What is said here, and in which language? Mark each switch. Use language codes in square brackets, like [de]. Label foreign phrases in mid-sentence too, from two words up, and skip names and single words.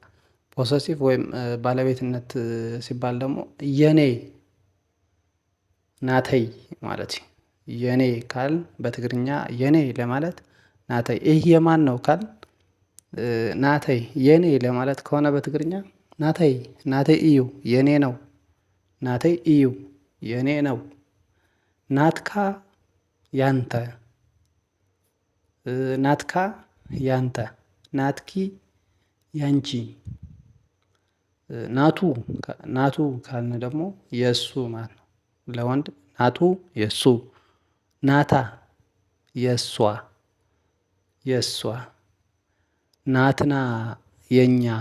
[am] ፖሰሲቭ ወይም ባለቤትነት ሲባል ደግሞ የኔ ናተይ ማለት የኔ ካል በትግርኛ የኔ ለማለት ናተይ። ይህ የማን ነው ካል ናተይ የኔ ለማለት ከሆነ በትግርኛ ናተይ፣ [ti] ናተይ እዩ [am] የኔ ነው፣ [ti] ናተይ እዩ [am] የኔ ነው። ናትካ ያንተ፣ ናትካ ያንተ፣ ናትኪ ያንቺ። ናቱ ካልን ደግሞ የእሱ ማለት ነው። ለወንድ ናቱ የእሱ፣ ናታ የእሷ፣ የእሷ፣ ናትና የኛ፣